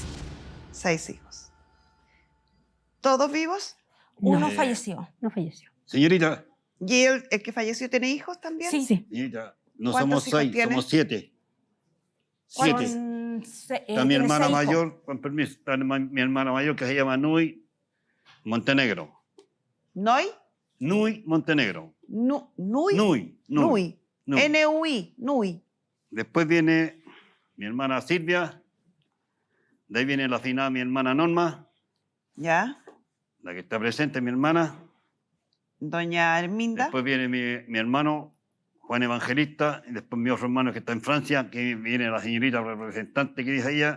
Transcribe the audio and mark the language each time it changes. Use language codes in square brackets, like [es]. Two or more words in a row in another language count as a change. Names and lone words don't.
[es] 6 hijos. ¿Todos vivos? Uno falleció. No falleció. Señorita. ¿Y el que falleció tiene hijos también? Sí. Señorita, no ¿Cuántos somos hijos 6, tiene? somos 7. ¿Cuántos? 7. Está mi hermana mayor, con permiso, está mi hermana mayor que se llama Nui Montenegro. ¿Noy? Nui Montenegro. Nui. Nui. Nui. N-U-I. Nui. Después viene mi hermana Silvia. De ahí viene la finada mi hermana Norma. ¿Ya? La que está presente, mi hermana. Doña Herminda. Después viene mi hermano Juan Evangelista. Y después mi otro hermano que está en Francia, que viene la señorita representante que dice ella.